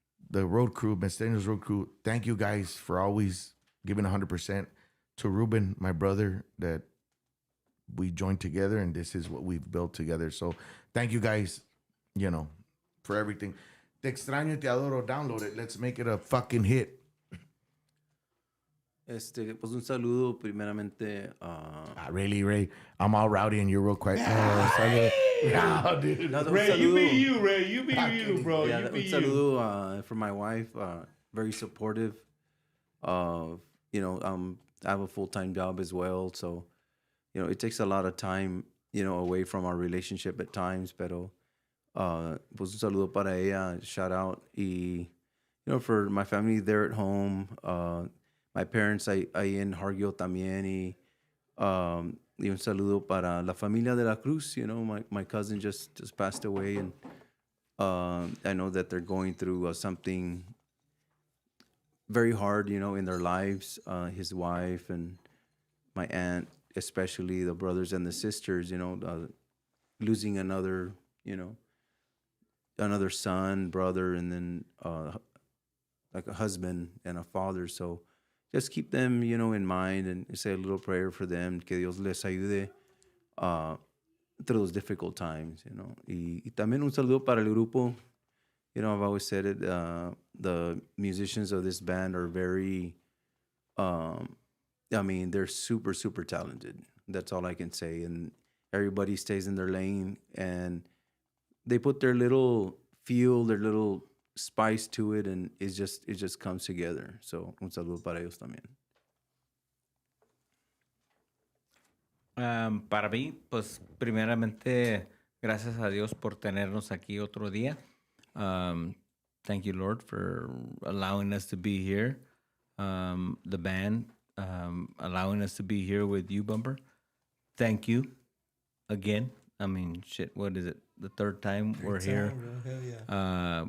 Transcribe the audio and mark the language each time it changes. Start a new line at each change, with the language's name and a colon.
English: the road crew, Mesteno's road crew, thank you guys for always giving 100%. To Ruben, my brother, that we joined together, and this is what we've built together. So thank you guys, for everything.
Spanish: Te extraño y te adoro.
English: Download it. Let's make it a fucking hit.
Spanish: Pues un saludo primeramente.
English: Really, Ray? I'm all rowdy and you're real quiet. No, dude. No, Ray, you be you, Ray. You be you, bro. Yeah, You
Spanish: un
English: be you.
Spanish: saludo
English: for my wife. Very supportive. I have a full-time job as well, so it takes a lot of time, away from our relationship at times.
Spanish: Pero pues un saludo para ella.
English: Shout out y for my family there at home. My parents
Spanish: ahí en Hargill también y un saludo para la familia de la Cruz.
English: My cousin just passed away, and I know that they're going through something very hard, in their lives. His wife and my aunt, especially the brothers and the sisters, losing another son, brother, and then like a husband and a father. So just keep them, in mind, and say a little prayer for them.
Spanish: Que Dios les ayude
English: through those difficult times,
Spanish: Y también un saludo para el grupo.
English: I've always said it. The musicians of this band are very, they're super, super talented. That's all I can say. And everybody stays in their lane, and they put their little feel, their little spice to it, and it just comes together.
Spanish: So un saludo para ellos también. Para mí, pues primeramente, gracias a Dios por tenernos aquí otro día.
English: Thank you, Lord, for allowing us to be here. The band, allowing us to be here with you, Bumper. Thank you again. What is it? The third time we're here. Hell yeah.